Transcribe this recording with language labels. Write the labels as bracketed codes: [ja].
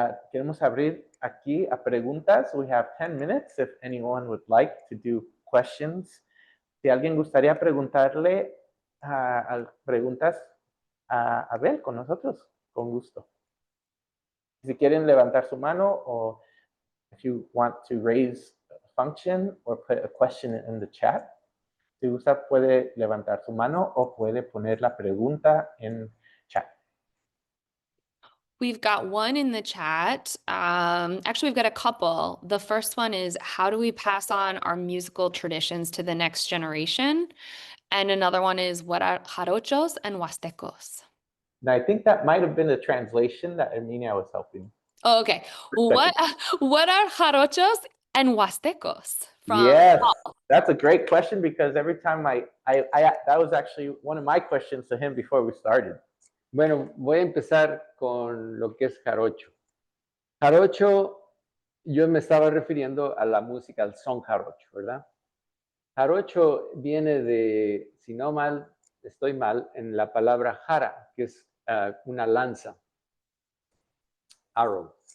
[es] Queremos abrir aquí a preguntas. [en] We have 10 minutes if anyone would like to do questions. [es] Si alguien gustaría preguntarle preguntas a Abel con nosotros, con gusto. Si quieren levantar su mano o [en] if you want to raise a function or put a question in the chat, [es] si gusta puede levantar su mano o puede poner la pregunta en chat. [en] We've got one in the chat. Actually, we've got a couple. The first one is, how do we pass on our musical traditions to the next generation? And another one is, what are jarochos and huastecos? And I think that might have been a translation that Herminia was helping. Oh, okay. What are jarochos and huastecos? Yes, that's a great question because every time that was actually one of my questions to him before we started. [es] Bueno, voy a empezar con lo que es jarocho. Jarocho, yo me estaba refiriendo a la música, al son jarocho, ¿verdad? Jarocho viene de, si no mal, estoy mal, en la palabra jara, que es una lanza, arrow.